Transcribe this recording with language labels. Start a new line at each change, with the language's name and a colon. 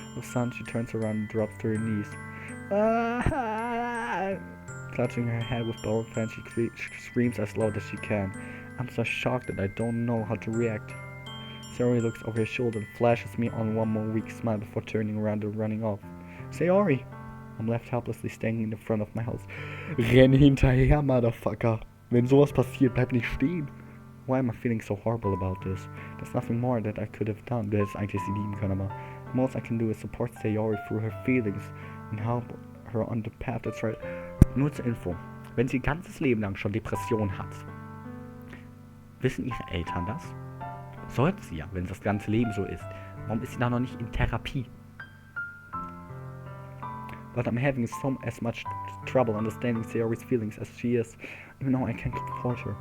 English: With a sudden, she turns around and drops to her knees. Clutching her head with both hands, she screams as loud as she can. I'm so shocked that I don't know how to react. Sayori looks over her shoulder and flashes me on one more weak smile before turning around and running off. Sayori! I'm left helplessly standing in the front of my house.
German: Renn hinterher, Motherfucker! Wenn sowas passiert, bleib nicht stehen!
English: Why am I feeling so horrible about this? There's nothing more that I could have done.
German: Du hättest eigentlich sie lieben können, aber
English: the most I can do is support Sayori through her feelings and help her on the path that's right.
German: Nur zur Info. Wenn sie ihr ganzes Leben lang schon Depressionen hat, wissen ihre Eltern das? Sollten sie ja, wenn das ganze Leben so ist. Warum ist sie da noch nicht in Therapie?
English: But I'm having as much trouble understanding Sayori's feelings as she is, even though I can't comfort her.